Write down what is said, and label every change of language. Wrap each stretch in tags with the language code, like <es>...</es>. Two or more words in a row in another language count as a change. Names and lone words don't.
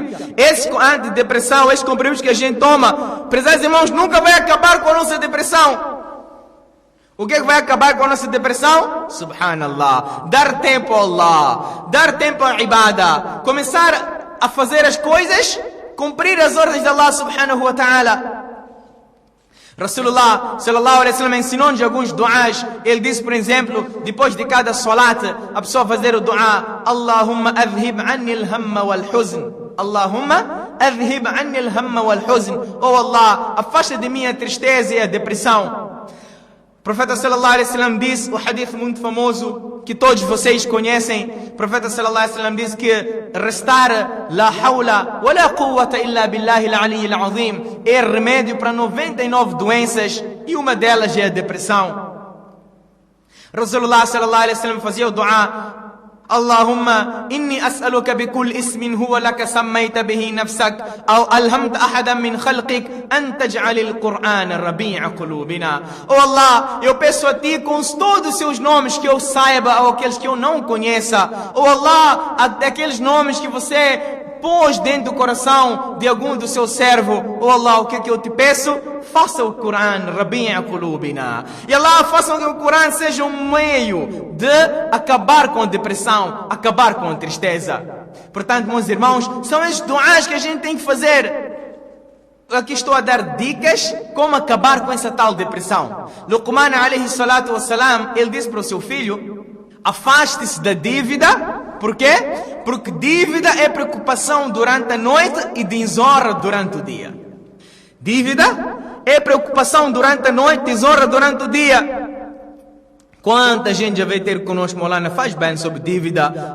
<pt>Esse antidepressão, esses comprimidos que a gente toma, prezados irmãos, nunca vai acabar com a nossa depressão. O que é que vai acabar com a nossa depressão? Subhanallah. Dar tempo a Allah, dar tempo a ibadah, começar a fazer as coisas, cumprir as ordens de</pt> <ar>الله سبحانه وتعالى. رسول الله صلى الله عليه وسلم</ar> <pt>ensinou-nos alguns duás. Ele disse, por exemplo, depois de cada salat, a pessoa fazer o duá:</pt> <ar>اللهم أذهب عني الهم والحزن. اللهم أذهب عني الهم والحزن.</ar> <pt>Oh Allah, afasta de mim a tristeza e a depressão. O profeta</pt> <ar>صلى الله عليه وسلم</ar> <pt>disse, o hadith muito famoso que todos vocês conhecem. O profeta</pt> <ar>صلى الله عليه وسلم</ar> <pt>disse que restar</pt> <ar>لا حول ولا قوة إلا بالله العلي العظيم</ar> <pt>é remédio para 99 doenças e uma delas é a depressão.</pt> <ar>رسول الله صلى الله عليه وسلم</ar> <pt>fazia o dua:</pt> <ar>اللهم إني أسألك بكل اسم هو لك سميت به نفسك أو ألهمته أحدا من خلقك أن تجعل القرآن ربيع قلوبنا.</ar> <pt>Oh Allah, eu peço a ti com todos os seus nomes que eu saiba ou aqueles que eu não conheça. Oh Allah, aqueles nomes que você pôs dentro do coração de algum do seu servo. Oh Allah, o que é que eu te peço? Faça o Coran</pt> <ar>ربيع قلوبنا.</ar> <pt>E Allah, faça que o Coran seja um meio de acabar com a depressão, acabar com a tristeza. Portanto, meus irmãos, são estes duás que a gente tem que fazer. Aqui estou a dar dicas como acabar com essa tal depressão. Luqman</pt> <ar>عليه الصلاة والسلام,</ar> <pt>ele disse para o seu filho: afaste-se da dívida. Por quê? Porque dívida é preocupação durante a noite e desonra durante o dia. Dívida é preocupação durante a noite, desonra durante o dia. Quanta gente já veio ter conosco, Maulana, faz bem sobre dívida.</pt>